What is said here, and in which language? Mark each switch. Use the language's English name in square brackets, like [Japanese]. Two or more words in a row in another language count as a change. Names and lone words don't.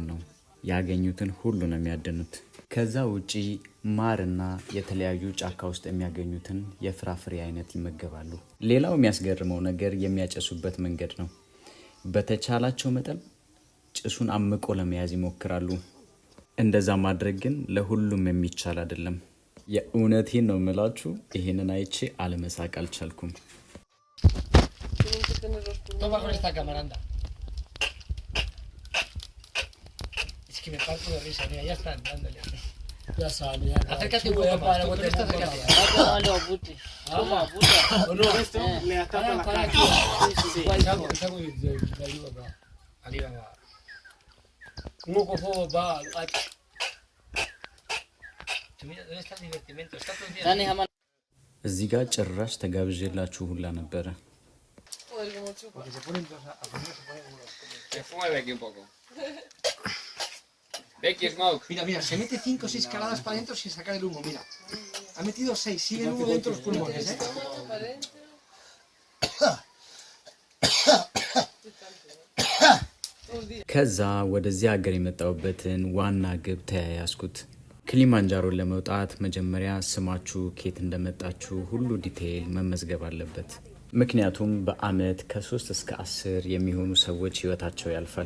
[Amharic] ነው። ያገኙትን ሁሉ ነው የሚያደኑት። ከዛ ውጪ ማርና የተለያዩ ጫካ ውስጥ የሚያገኙትን የፍራፍሬ አይነት ይመገባሉ። ሌላው የሚያስገርመው ነገር የሚያጨሱበት መንገድ ነው። በተቻላቸው መጠን ጭሱን አምቆ ለመያዝ ይሞክራሉ። እንደዛ ማድረግ ግን ለሁሉም የሚቻል አይደለም። የእውነቴን ነው የምላችሁ፣ ይሄንን አይቼ አለመሳቅ አልቻልኩም። [Spanish] Toma con esta cámara, anda. Es que me parto de risa, mira, ya están dándole. Ya sale, ya. Acércate un poco más, tú esto acércate. Dale, puti. Toma, puta. ¿O no? Esto le atapa la cara. Sí, salgo y te ayudo acá. Arriba va. Un poco va. Mira, ¿dónde está el divertimento? Está todo el día. [Amharic] እዚህ ጋር ጭራሽ ተጋብዤላችሁ ሁላ ነበረ። [Spanish] Porque se ponen dos a poner, se ponen unos. Se fue Becky un poco. Becky Smoke. Mira, se mete 5 o 6 caladas para adentro sin sacar el humo, mira. Ha metido 6, sigue el humo dentro de los pulmones, ¿eh? [Amharic] ከዛ ወደዚህ ሀገር የመጣሁበትን ዋና ግብ ተያያዝኩት። ኪሊማንጃሮን ለመውጣት መጀመሪያ ስማችሁ ኬት እንደመጣችሁ ሁሉ ዲቴይል መመዝገብ አለበት። ምክንያቱም በአመት ከ3 እስከ 10 የሚሆኑ ሰዎች ህይወታቸው ያልፋል።